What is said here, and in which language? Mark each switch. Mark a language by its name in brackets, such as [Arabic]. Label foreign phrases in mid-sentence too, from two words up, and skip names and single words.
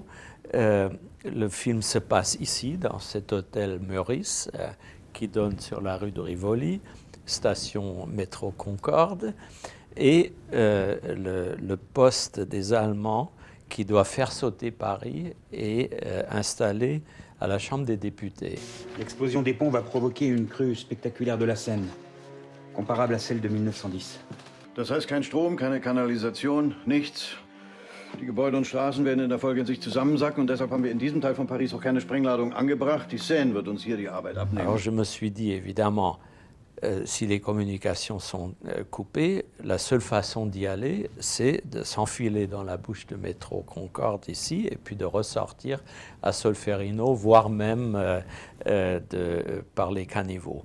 [French] Le film se passe ici, dans cet hôtel Meurice, qui donne sur la rue de Rivoli, station métro Concorde, et le poste des Allemands qui doit faire sauter Paris est installé à la Chambre des députés. L'explosion des ponts va provoquer une crue spectaculaire de la Seine, comparable à celle de 1910. [German] Das heißt kein Strom, keine Kanalisation, nichts. Die Gebäude und Straßen werden in der Folge in sich zusammensacken und deshalb haben wir in diesem Teil von Paris auch keine Sprengladung angebracht. Die Seine wird uns hier die Arbeit abnehmen. [French] Alors je me suis dit, évidemment, si les communications sont coupées, la seule façon d'y aller, c'est de s'enfiler dans la bouche de métro Concorde ici et puis de ressortir à Solferino, voire même par les caniveaux.